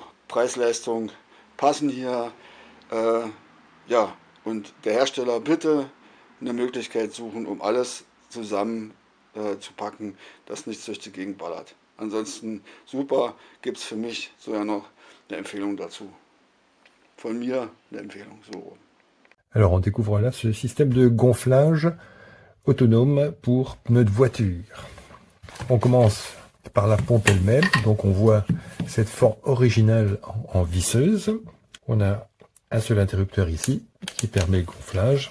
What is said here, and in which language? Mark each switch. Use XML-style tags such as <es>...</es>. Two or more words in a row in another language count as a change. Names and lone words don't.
<de>Preis-Leistung passen hier. Ja, und der Hersteller bitte eine Möglichkeit suchen, um alles zusammen zu packen, dass nichts durch die Gegend ballert. Ansonsten super, gibt es für mich sogar noch eine Empfehlung dazu. Von mir eine Empfehlung, so rum.</de> <fr>Alors on découvre là ce système de gonflage autonome pour pneus de voiture. On commence par la pompe elle-même, donc on voit cette forme originale en visseuse. On a un seul interrupteur ici qui permet le gonflage.</fr>